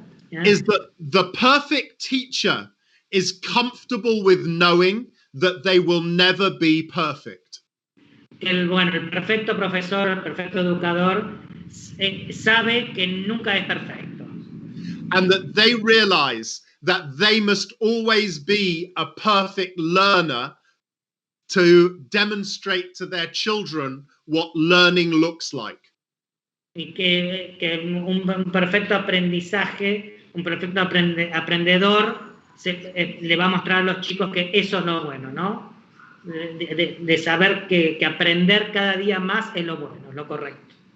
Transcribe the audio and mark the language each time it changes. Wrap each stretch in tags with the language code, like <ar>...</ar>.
<en>the perfect teacher is comfortable with knowing that they will never be perfect.</en> <es>El perfecto profesor, el perfecto educador sabe que nunca es perfecto.</es> <en>And that they realize that they must always be a perfect learner to demonstrate to their children what learning looks like.</en> <es>Y que un perfecto aprendizaje, un perfecto aprendedor le va a mostrar a los chicos que eso es lo bueno, ¿no? De saber que aprender cada día más es lo bueno, lo correcto.</es>